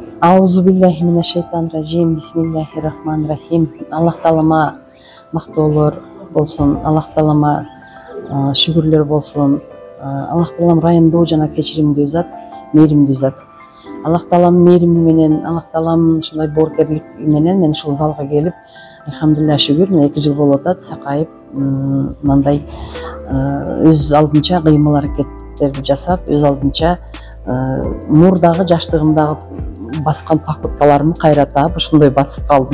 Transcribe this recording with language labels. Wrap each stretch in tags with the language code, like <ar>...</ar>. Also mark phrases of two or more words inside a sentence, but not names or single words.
<ar>أعوذ بالله من الشيطان الرجيم. بسم الله الرحمن الرحيم.</ar> <ky>Аллах таалама мактоолор болсун. Аллах таалама шүгүрлөр болсун. Аллах таалам райымдуу жана кечиримдүү зат, мээримдүү зат. Аллах таалам мээрими менен, Аллах таалам ушундай боорукерлик менен мен ушул залга келип, алхамдулилля шүгүр, 2 жыл болуп атат, сакайып, мындай өз алдынча кыймыл аракеттерди жасап, өз алдынча мурдагы жаштыгымдагы баскан покупкаларымды кайра таап, ошондой басып калдым.</ky>